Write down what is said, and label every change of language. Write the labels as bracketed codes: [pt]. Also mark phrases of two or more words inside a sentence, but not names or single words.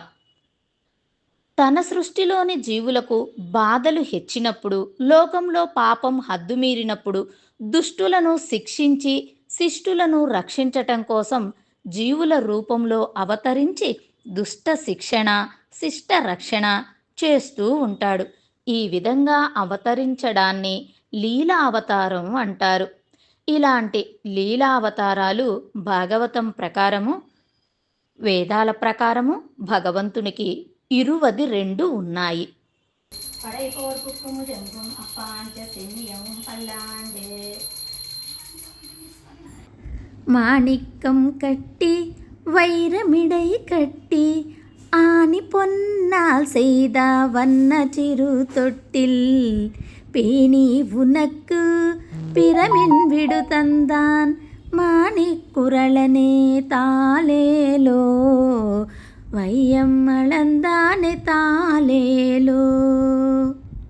[te] తన సృష్టిలోని జీవులకు బాధలు హెచ్చినప్పుడు, లోకంలో పాపం హద్దుమీరినప్పుడు దుష్టులను శిక్షించి శిష్టులను రక్షించటం కోసం జీవుల రూపంలో అవతరించి దుష్ట శిక్షణ, శిష్ట రక్షణ చేస్తూ ఉంటాడు. ఈ విధంగా అవతరించడాన్ని లీలా అవతారం అంటారు. ఇలాంటి లీలా అవతారాలు భాగవతం ప్రకారము, వేదాల ప్రకారము భగవంతునికి 22 ఉన్నాయి. [ta] மாணிக்கம் கட்டி வைரமிடை கட்டி ஆணி பொன்னால் செய்த வண்ண சிறு தொட்டில் பேணி உனக்கு பிரமின் விடு தந்தான் மாணிக்குரளனே தாலேலோ வையம் அளந்தானே தாலேலோ.